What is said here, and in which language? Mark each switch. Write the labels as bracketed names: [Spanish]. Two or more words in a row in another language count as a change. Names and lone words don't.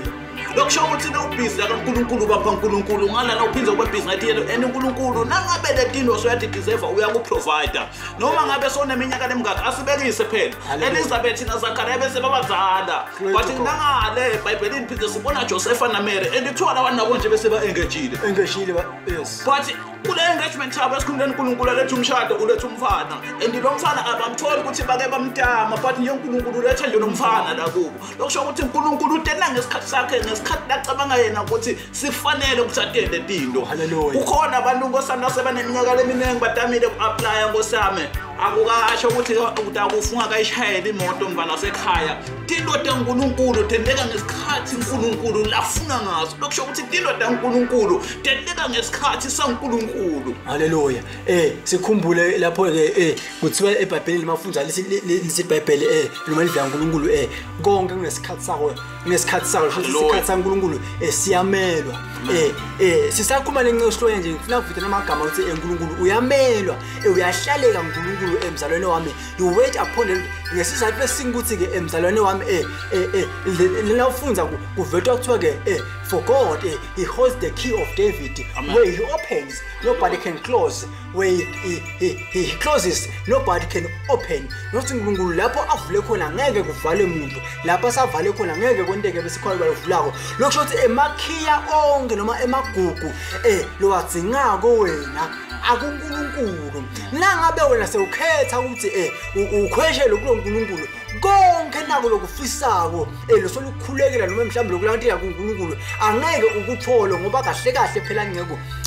[Swati] Lokusho ukuthi ubhizi kaNkulunkulu bapha uNkulunkulu ngalana uphinza kube busy ngathi yena uNkulunkulu nangabe letinto soyadeserve uyakuprovide noma ngabe soneminyaka lemingaka asibekise phela Elizabeth naZakaria bese babazala but nangale eBhayibhelini phinde sibona Joseph naMary and kuthiwa labantu nabo nje bese ba-engagile [English] yes [Swati] but kule engagement yabo esikhululeni uNkulunkulu letha umshado uletha umfana and lo mfana abamtholi ukuthi bake bamtama but nje uNkulunkulu letha nje nomfana la kubo lokusho ukuthi uNkulunkulu utena ngesikhathi sakhe ngesikhathi lacabanga yena ukuthi sifanele ukuthi atende tinto. Haleluya. Ukhona abantu ngosana sebaneminyaka leminingi batamile ku-apply ngosame akukasho ukuthi akufunga kayishayela imoto mvana sekhaya tinto taNkulunkulu tendeka ngesikhathi uNkulunkulu lafuna ngaso lokusho ukuthi tinto taNkulunkulu tendeka ngesikhathi saNkulunkulu. Haleluya. Sikhumbule lapho ke kuthiwa eBhayibhelini mafundza lisi iBhayibheli noma indlela kaNkulunkulu konke kunesikhathi sakho futhi isikhathi saNkulunkulu siyamelwa. Sisakhuluma lencebo nje ngifuna ukuvita namagama ukuthi uNkulunkulu uyamelwa uyahlaleka uNkulunkulu uNkulunkulu emzalwane wami [English] you wait upon him [Swati] ngesizathu esingukuthi ke emzalwane wami lena ufunza kuvetwa kuthiwa ke [English] for God he holds the key of David. [Swati] Amen. [English] Where he opens nobody can close, where he closes nobody can open. [Swati] Nothi uNkulunkulu lapho avule khona ngeke kuvale umuntu, lapho savale khona ngeke kwenteke besikhona bayivulako. Lokusho ukuthi emakhiya onke noma emagugu lo wadzingako wena akuNkulunkulu. Nangabe wena sewukhetha ukuthi ukhweshele kuNkulunkulu konke nako lokufisako losolukhulekela noma mhlawumbe lokulanti yakuNkulunkulu angeke ukuthole ngoba kahle kahle phela ngeke